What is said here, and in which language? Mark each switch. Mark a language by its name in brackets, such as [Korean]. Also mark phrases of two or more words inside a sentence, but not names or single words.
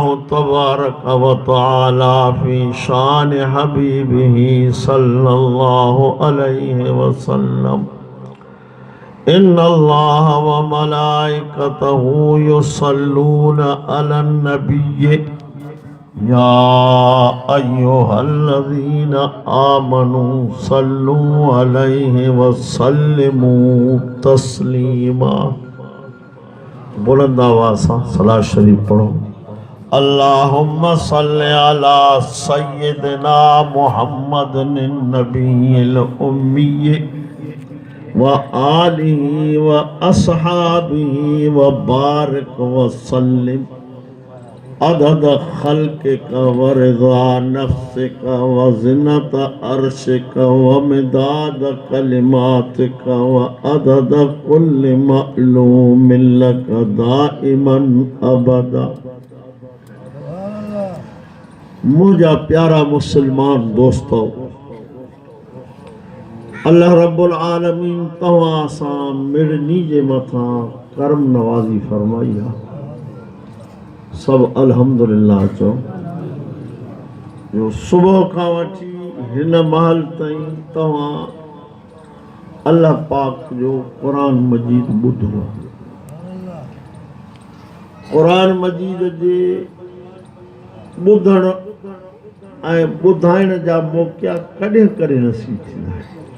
[Arabic] تبارك وتعالى في شان حبيبه صلى الله عليه وسلم إن الله وملائكته يصلون على النبي يا أيها الذين آمنوا صلوا عليه وسلموا تسليما [Sindhi] बुलंद आवाज़ सां सलात शरीफ पढ़ो [Arabic] اللهم صل على سيدنا محمد النبي الأمي و آله و أصحابه و بارك و سلم عدد خلقك و رضا نفسك و زنة عرشك و مداد كلماتك و عدد كل معلوم لك دائما أبدا. [Sindhi] मुझा प्यारा मुसलमान दोस्तों, [Arabic] الله رب العالمين [Sindhi] तव्हां सां मिड़नी जे मथां करम नवाज़ी फरमाई आहे। सब अल्हम्दुलिल्लाह चो जो सुबह का वठी हिन महल ताईं तव्हां अल्लाह पाक जो कुरान मजीद ॿुधो। कुरान मजीद जे ॿुधण ऐं ॿुधाइण जा मौक़ा कॾहिं कॾहिं नसीब थींदा आहिनि।